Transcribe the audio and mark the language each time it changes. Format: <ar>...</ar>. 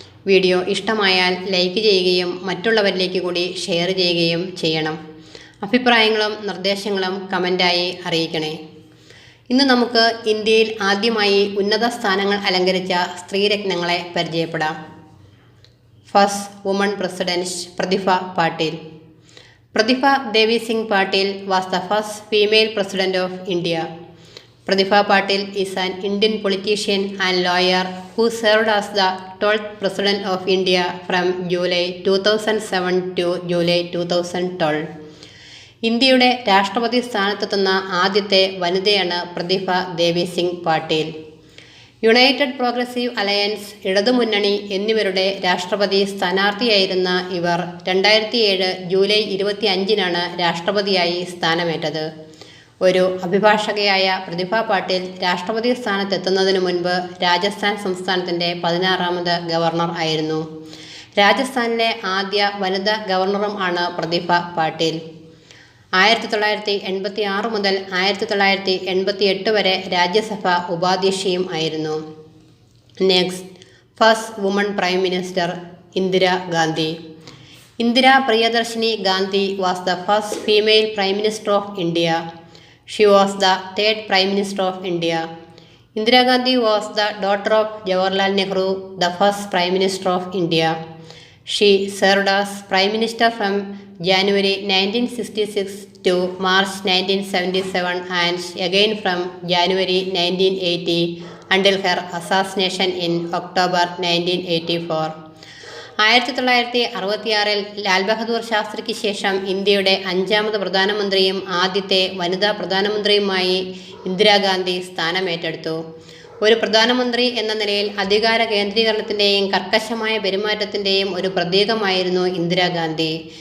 <ml>Video ഇഷ്ടമായാൽ like ചെയ്യുകയും മറ്റുള്ളവരിലേക്ക് കൂടി ഷെയർ ചെയ്യുകയും ചെയ്യണം. അഭിപ്രായങ്ങളും നിർദ്ദേശങ്ങളും കമൻ്റായി അറിയിക്കണേ. ഇന്ന് നമുക്ക് ഇന്ത്യയിൽ ആദ്യമായി ഉന്നത സ്ഥാനങ്ങൾ അലങ്കരിച്ച സ്ത്രീരത്നങ്ങളെ പരിചയപ്പെടാം.</ml> <en>First woman president Pratibha Patil. Pratibha Devi Singh Patil was the first female president of India. Pratibha Patil is an Indian politician and lawyer who served as the 12th President of India from July 2007 to July 2012.</en> <ml>ഇന്ത്യയുടെ രാഷ്ട്രപതി സ്ഥാനത്തെത്തുന്ന ആദ്യത്തെ വനിതയാണ് പ്രതിഭ ദേവി Singh Patil. United progressive alliance, ഇടതുമുന്നണി എന്നിവരുടെ രാഷ്ട്രപതി സ്ഥാനാർത്ഥിയായിരുന്ന ഇവർ 2007 July 25-നാണ് രാഷ്ട്രപതിയായി സ്ഥാനമേറ്റത്. ഒരു അഭിഭാഷകയായ പ്രതിഭ പാട്ടീൽ രാഷ്ട്രപതി സ്ഥാനത്തെത്തുന്നതിനു മുൻപ് രാജസ്ഥാൻ സംസ്ഥാനത്തിൻ്റെ 16ാമത് ഗവർണർ ആയിരുന്നു. രാജസ്ഥാനിലെ ആദ്യ വനിതാ ഗവർണറും ആണ് പ്രതിഭ പാട്ടീൽ. 1986 മുതൽ 1988 വരെ രാജ്യസഭ ഉപാധ്യക്ഷയും ആയിരുന്നു.</ml> <en>Next, first woman prime minister Indira Gandhi. Indira Priyadarshini Gandhi was the first female prime minister of India. She was the third prime minister of India. Indira Gandhi was the daughter of Jawaharlal Nehru, the first prime minister of India. She served as Prime Minister from January 1966 to March 1977 and again from January 1980 until her assassination in October 1984.</en> <ml>1966-ൽ Lal Bahadur ശാസ്ത്രിക്ക് ശേഷം ഇന്ത്യയുടെ 5ാമത് പ്രധാനമന്ത്രിയും ആദ്യത്തെ വനിതാ പ്രധാനമന്ത്രിയുമായി ഇന്ദിരാഗാന്ധി സ്ഥാനമേറ്റെടുത്തു. ഒരു പ്രധാനമന്ത്രി എന്ന നിലയിൽ അധികാര കേന്ദ്രീകരണത്തിൻ്റെയും കർക്കശമായ പെരുമാറ്റത്തിൻ്റെയും ഒരു പ്രതീകമായിരുന്നു ഇന്ദിരാഗാന്ധി.</ml>